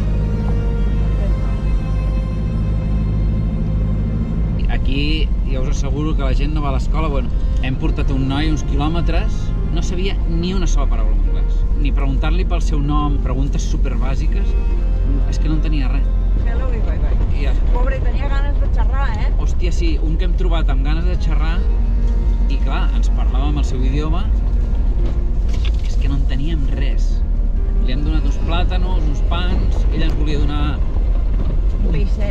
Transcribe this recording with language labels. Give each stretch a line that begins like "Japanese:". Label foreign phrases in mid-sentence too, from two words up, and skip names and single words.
Catalan: Aquí ja us asseguro que la gent no va a l'escola. Bueno, hem portat un noi uns quilòmetres, no sabia ni una sola paraula en anglès. Ni preguntar-li pel seu nom, preguntes superbàsiques, és que no en tenia res.
English: Hello i bye bye.
Catalan: Ja. Pobre, tenia ganes de xerrar, Hòstia, sí, un que hem trobat amb ganes de xerrar i clar, ens parlava amb el seu idioma, és que no en teníem res. Li hem donat uns plàtanos, uns pans, ell ens volia donar Peix sec,